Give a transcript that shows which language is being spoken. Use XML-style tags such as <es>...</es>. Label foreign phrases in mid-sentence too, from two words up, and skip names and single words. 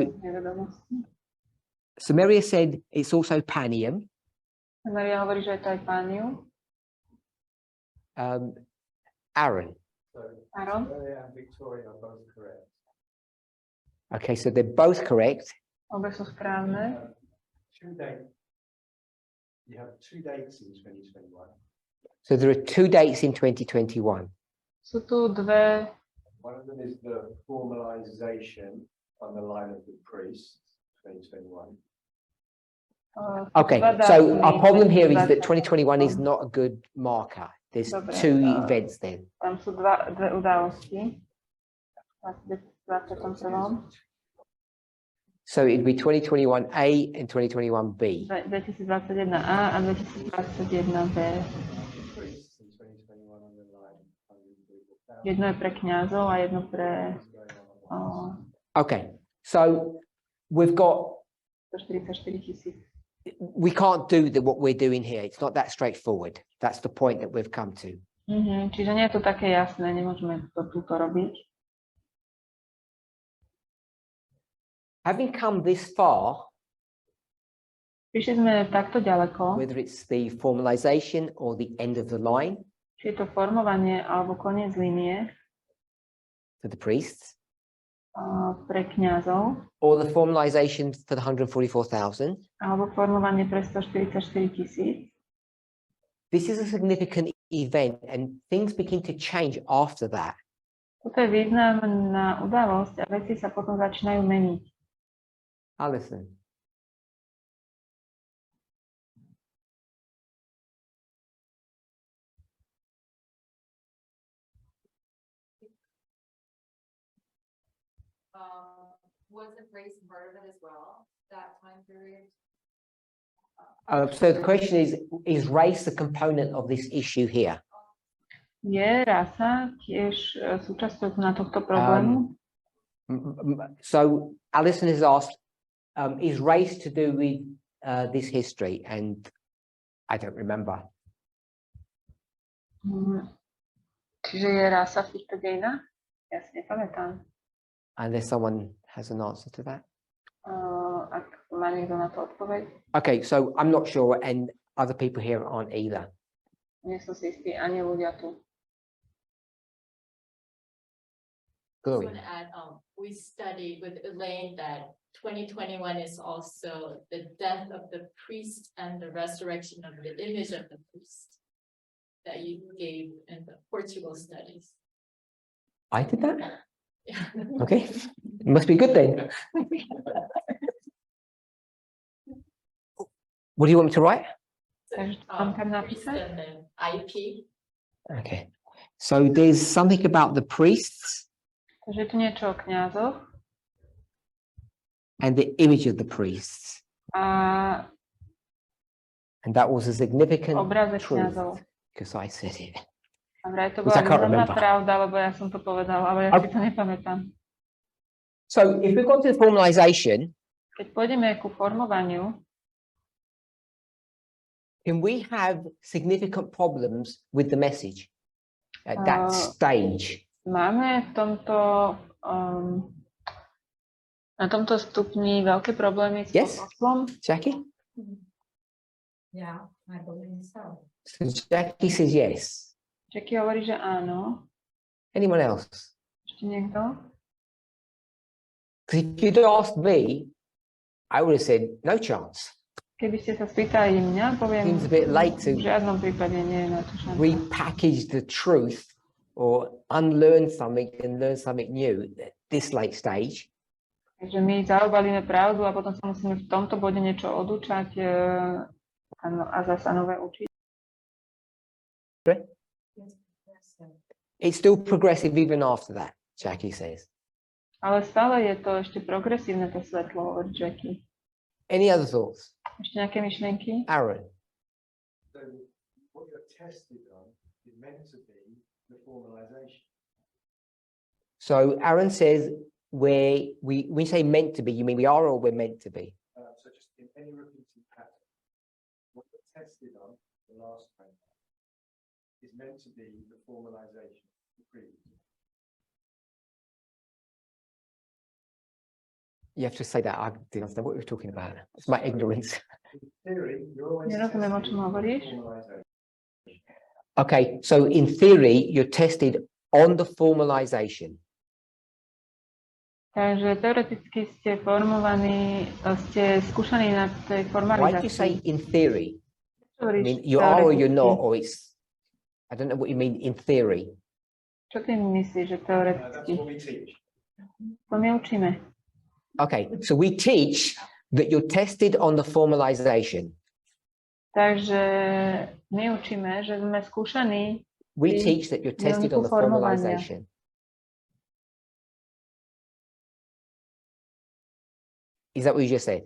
<sk>Nevedomosti.</sk> <en>Samaria said it's also panium.</en> <sk>Maria hovorí, že je to aj pániu.</sk> <en>Aaron. Aaron? And Victoria are both correct. Okay, so they're both correct.</en> <sk>Obe sú správne.</sk> <en>Two dates. You have two dates in 2021. So there are two dates in 2021.</en> <sk>Sú tu dve.</sk> <en>One of them is the formalization on the line of the priest, 2021. Okay, so our problem here is that 2021 is not a good marker. There's</en> <sk>Dobre,</sk> <en>two events then.</en> <sk>Tam sú dve udalosti. V 2021.</sk> <en>So it'd be 2021A and 2021B.</en> <sk>2021A a 2021B.</sk> <en>Priests in 2021 on the line, 144,000.</en> <sk>Jedno je pre kňazov a jedno pre</sk> <en>Okay, so we've got 144 000. we can't do what we're doing here. It's not that straightforward. That's the point that we've come to.</en> <sk>Čiže nie je to také jasné, nemôžeme to túto robiť.</sk> <en>Having come this far,</en> <sk>Prišli sme takto ďaleko,</sk> <en>whether it's the formalization or the end of the line</en> <sk>či je to formovanie alebo koniec línie</sk> <en>for the priests,</en> <sk>pre kňazov,</sk> <en>or the formalization for the 144,000,</en> <sk>alebo formovanie pre 144 000.</sk> <en>this is a significant event and things begin to change after that.</en> <sk>Toto je významná udalosť a veci sa potom začínajú meniť.</sk> <en>Alison. Wasn't race part of it as well, that time period? So the question is race a component of this issue here?</en> <sk>Je rasa tiež súčasťou na tohto problému?</sk> <en>So Alison has asked, is race to do with this history? And I don't remember.</en> <sk>Čiže je rasa v týchto dejinách? Ja si nepamätám.</sk> <en>Unless someone has an answer to that.</en> <sk>Ak má niekto na to odpoveď.</sk> <en>Okay, so I'm not sure and other people here aren't either.</en> <sk>Nie som si istý, ani ľudia tu.</sk> <en>I just want to add, we studied with Elaine that 2021 is also the death of the priest and the resurrection of the image of the priest that you gave in the Portugal studies. I did that? Yeah. Okay, it must be good then. What do you want me to write?</en> <sk>Takže mám tam Priest napísať?</sk> <en>and then IP. Okay, so there's something about the priests</en> <sk>Takže je tu niečo o kňazoch</sk> <en>and the image of the priests.</en> <sk>a</sk> <en>And that was a significant</en> <sk>obraze</sk> <en>truth</en> <sk>kňazov.</sk> <en>because I said it.</en> <sk>A vraj to</sk> <en>Which I</en> <sk>bola</sk> <en>can't</en> <sk>významná</sk> <en>remember.</en> <sk>pravda, lebo ja som to povedala, ale ja si to nepamätám.</sk> <en>So if we go to the formalization,</en> <sk>Keď pôjdeme ku formovaniu,</sk> <en>can we have significant problems with the message at that Uh, stage?</en> <sk>máme v tomto, na tomto stupni veľké problémy s</sk> <en>Yes.</en> <sk>posolstvom.</sk> <en>Jackie? Yeah, I believe so. So Jackie says yes.</en> <sk>Jackie hovorí, že áno.</sk> <en>Anyone else?</en> <sk>Ešte niekto?</sk> <en>Because if you'd asked me, I would have said no chance.</en> <sk>Keby ste sa spýtali mňa, poviem,</sk> <en>Seems a bit late to</en> <sk>v žiadnom prípade nie je na to šanca.</sk> <en>repackage the truth or unlearn something and learn something new at this late stage.</en> <sk>Takže my zaobalíme pravdu a potom sa musíme v tomto bode niečo odúčať a zasa nové učiť.</sk> <en>It's still progressive even after that, Jackie says.</en> <sk>Ale stále je to ešte progresívne, to svetlo, hovorí Jackie.</sk> <en>Any other thoughts?</en> <sk>Ešte nejaké myšlienky?</sk> <en>Aaron? So what you're tested on is meant to be the formalization. So Aaron says we say meant to be, you mean we are or we're meant to be? So just in any repeating pattern, what you're tested on, the last one, is meant to be the formalization, the previous. You have to say that. I didn't understand what we were talking about. It's my ignorance. In theory, you're always</en> <sk>Nerozumiem, o čom</sk> <en>tested</en> <sk>hovoríš.</sk> <en>on formalization. Okay, so in theory, you're tested on the formalization.</en> <sk>Takže teoreticky ste formovaní, ste skúšaní na tej</sk> <en>Why do you say</en> <sk>formalizácii.</sk> <en>in theory? I</en> <sk>Hovoríš</sk> <en>mean, you are or you're not,</en> <sk>teoreticky.</sk> <en>or it's, I don't know what you mean in theory.</en> <sk>Čo ty myslíš, že</sk> <en>That's</en> <sk>teoreticky?</sk> <en>what we teach.</en> <sk>To my učíme.</sk> <en>Okay, so we teach that you're tested on the formalization.</en> <sk>Takže my učíme, že sme skúšaní.</sk> <en>We</en> <sk>Ty</sk> <en>teach that you're tested on the</en> <sk>milníku formovania.</sk> <en>formalization. Is that what you just said?</en>